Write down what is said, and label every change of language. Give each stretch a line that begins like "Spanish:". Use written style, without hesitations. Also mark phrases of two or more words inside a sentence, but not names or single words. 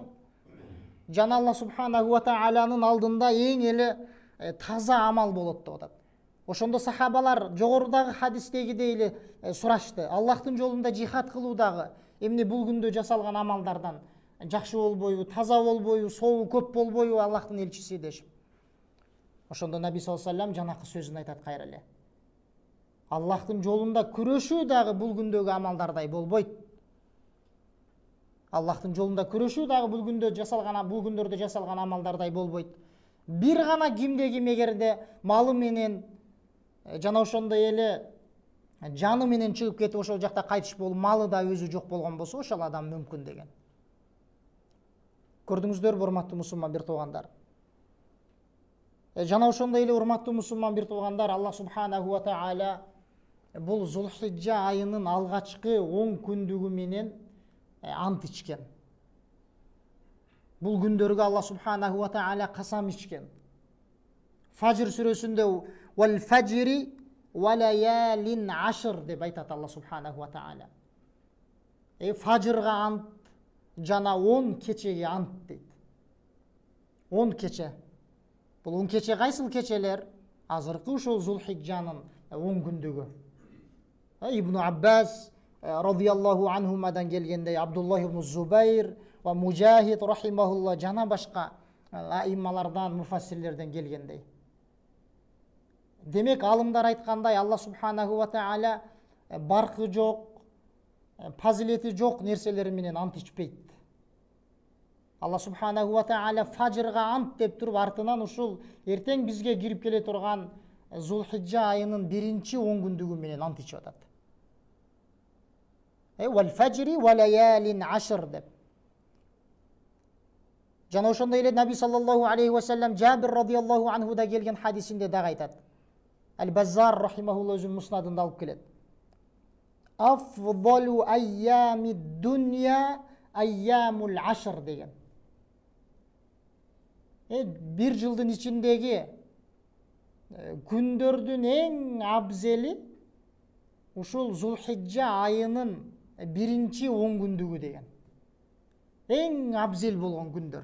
Kyrgyz: Жана
Arabic: الله سبحانه وتعالى
Kyrgyz: алдында эң эле таза амал болот деп атат. Ошондо сахабалар жогорудагы хадистегидей эле сурашты. Аллахтын жолунда жихад кылуу дагы эмне бул күндө жасалган амалдардан жакшы болбойбу, таза болбойбу, сообу көп болбойбу Аллахтын элчиси дешип. Ошондо Наби
Arabic: صلى الله عليه وسلم
Kyrgyz: жанакы сөзүн айтат кайра эле. Аллахтын жолунда күрөшүү дагы бул күндөгү амалдардай болбойт. Аллахтын жолунда күрөшүү дагы бул күндөрдө жасалган амалдардай болбойт. Бир гана кимде ким эгерде малы менен жана ошондой эле жаны менен чыгып кетип ошол жакта кайтыш болуп, малы да өзү жок болгон болсо, ошол адам мүмкүн деген. Көрдүңүздөрбү, урматтуу мусулман бир туугандар? Жана ошондой эле, урматтуу мусулман бир туугандар,
Arabic: الله سبحانه وتعالى
Kyrgyz: бул Зулхиджа айынын алгачкы 10 күндүгү менен ант ичкен. Бул күндөргө
Arabic: الله سبحانه وتعالى
Kyrgyz: касам ичкен. Фажр сүрөсүндө
Arabic: "والفجر وليال عشر"
Kyrgyz: деп айтат
Arabic: الله سبحانه وتعالى.
Kyrgyz: Фажрга ант жана 10 кечеге ант дейт. 10 кече. Бул 10 кече кайсыл кечелер? Азыркы ушул Зулхиджанын 10 күндүгү. Ибн Аббас
Arabic: رضي الله عنهما
Kyrgyz: келгендей, Абдуллах ибн Зубайр ва Мужахид рахимахулла жана башка аиммалардан, муфассирлерден келгендей. Демек, алымдар айткандай,
Arabic: الله سبحانه وتعالى
Kyrgyz: баркы жок, фазилети жок нерселер менен ант ичпейт.
Arabic: الله سبحانه وتعالى
Kyrgyz: фажрга ант деп туруп, артынан ушул эртең бизге кирип келе турган Зулхиджа айынын биринчи 10 күндүгү менен ант ичип атат.
Arabic: "والفجر وليال عشر"
Kyrgyz: деп. Жана ошондой эле Наби
Arabic: صلى الله عليه وسلم
Kyrgyz: Жабир
Arabic: رضي الله عنه
Kyrgyz: келген хадисинде дагы айтат. Аль-Баззар рахимахулла өзүнүн муснадында алып келет.
Arabic: "أفضل أيام الدنيا أيام العشر"
Kyrgyz: деген. Бир жылдын ичиндеги күндөрдүн эң абзели ушул Зулхиджа айынын биринчи 10 күндүгү деген. Эң абзел болгон күндөр.